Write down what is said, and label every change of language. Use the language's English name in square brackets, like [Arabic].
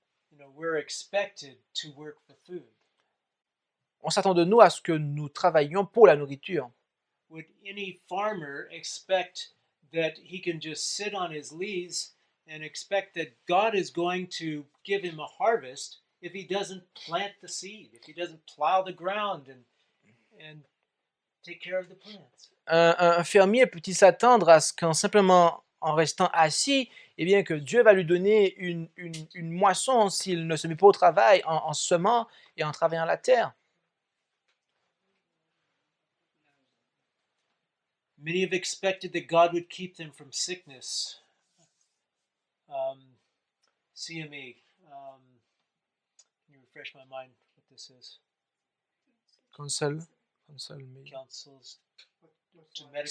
[English] You know, we're expected to work for food. [French] On s'attend de nous à ce que nous travaillions pour la nourriture. [English] Would any farmer expect that he can just sit on his leaves and expect that God is going to give him a harvest if he doesn't plant the seed, if he doesn't plow the ground and take care of the plants? [French] Un fermier peut-il s'attendre à ce qu'en simplement en restant assis, eh bien que Dieu va lui donner une moisson s'il ne se met pas au travail en semant et en travaillant la terre? [English] Many have expected that God would keep them from sickness. CME. Can you refresh my mind what this is? Counsel, Councils to medical